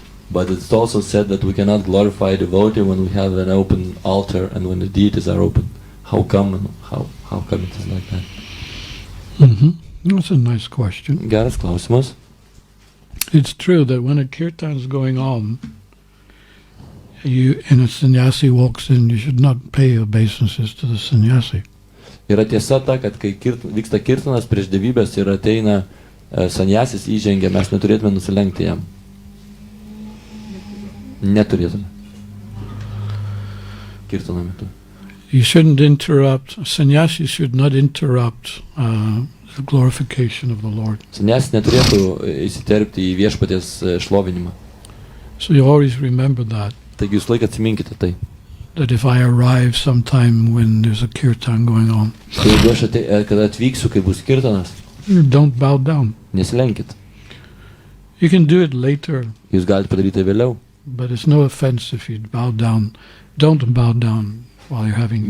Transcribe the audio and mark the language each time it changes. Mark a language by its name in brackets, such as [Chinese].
[English] But it's also said that we cannot glorify a devotee when we have an open altar and when the deities are open. How come it is like that? Mm-hmm. That's a nice question. [Lithuanian] Geras klausimas. [English] It's true that when a kirtan is going on, and a sannyasi walks in, you should not pay obeisances to the sannyasi. [Lithuanian] Yra tiesa ta, kad kai vyksta kirtanas prieš dievybės ir ateina sanyasis įžengia, mes neturėtume nusilenkti jam. Neturėtume. Kirtano metu. [English] You shouldn't interrupt, sannyasi should not interrupt the glorification of the Lord. [Lithuanian] Sanyasis neturėtų įsiterpti į viešpaties šlovinimą. [English] So you always remember that. [Lithuanian] Taigi jūs laiką atsiminkite tai. [English] That if I arrive sometime when there's a kirtan going on, [Lithuanian] Tai jeigu aš kada atvyksiu, kai bus kirtanas, [English] don't bow down. [Lithuanian] nesilenkit. [English] You can do it later, [Lithuanian] Jūs galite padaryti vėliau, [English] but it's no offense if you bow down. Don't bow down while you're having.